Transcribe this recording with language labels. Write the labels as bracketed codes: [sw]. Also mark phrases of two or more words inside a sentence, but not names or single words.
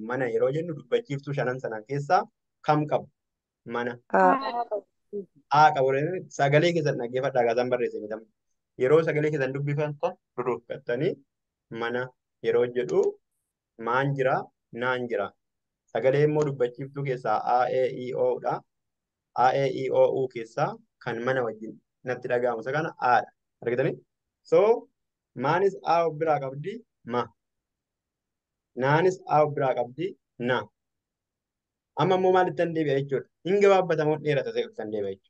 [om] Mana yeroo jennu dubbachiiftuu shanan sana keessaa kam qabu? Mana. Haa qabu. Sagalee keessan dhaggeeffadhaa gaazan barreesse midhamu. Yeroo sagalee keessan dubbifatan duduuffattanii mana yeroo jedhu maan jira naan jira. Sagalee immoo dubbachiiftuu keessaa A, E, I, O dha. A, E, I, O, U keessaa kan mana wajjin natti dhaga'amu isa kana Aadha. Argitanii? So maanis A of biraa qabdi ma. Naanis A of biraa qabdi na. Amma immoo maalitti hin deebi'a jechuudha. Hin gabaabbatamoo dheerata ta'e kan deebi'a jechuudha.